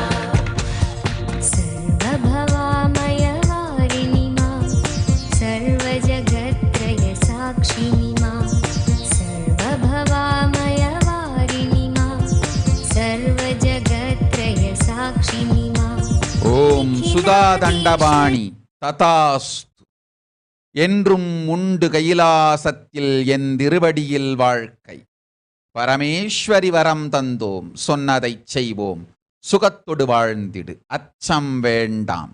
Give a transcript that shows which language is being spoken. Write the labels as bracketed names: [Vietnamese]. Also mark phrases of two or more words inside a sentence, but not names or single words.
[Sanskrit] सर्वभवामयवारिणि मा सर्वजगत्त्रयसाक्षिणि मा सर्वभवामयवारिणि मा सर्वजगत्त्रयसाक्षिणि मा [Tamil] ஓம் சுதா தண்டபாணி ததாஸ்து. என்றும் உண்டு கைலாசத்தில் என் திருவடியில் வாழ்க்கை. பரமேஸ்வரி வரம் தந்தோம், சொன்னதைச் செய்வோம், சுகத்தொடு வாழ்ந்திடு, அச்சம் வேண்டாம்.